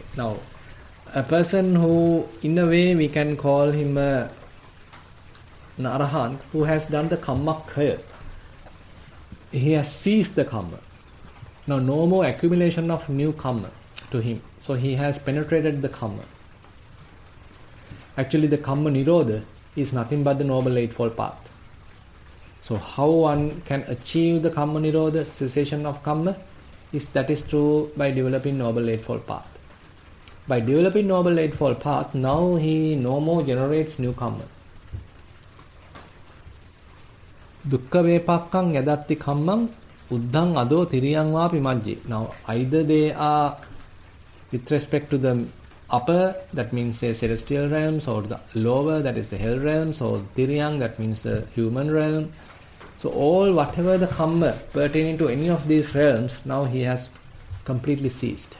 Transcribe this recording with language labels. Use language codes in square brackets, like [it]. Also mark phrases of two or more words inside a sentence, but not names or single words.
[en] Now a person who in a way we can call him an arahant who has done the [pi] kamma khaya. [en] He has ceased the kamma. Now no more accumulation of new kamma to him. So he has penetrated the kamma. Actually the [pi] kamma nirodha [en] is nothing but the Noble Eightfold Path. So how one can achieve the [pi] kamma nirodha, [en] cessation of kamma, that is true by developing Noble Eightfold Path. By developing Noble Eightfold Path, now he no more generates new kamma. [pi] Dukkha vepakkang yadatti kammang uddhang ado tiriyang vapi majji. [en] Now either they are with respect to the upper, that means the celestial realms, or the lower, that is the hell realms, or tiriyang, that means the human realm. So all whatever the kamma pertaining to any of these realms, now he has completely ceased.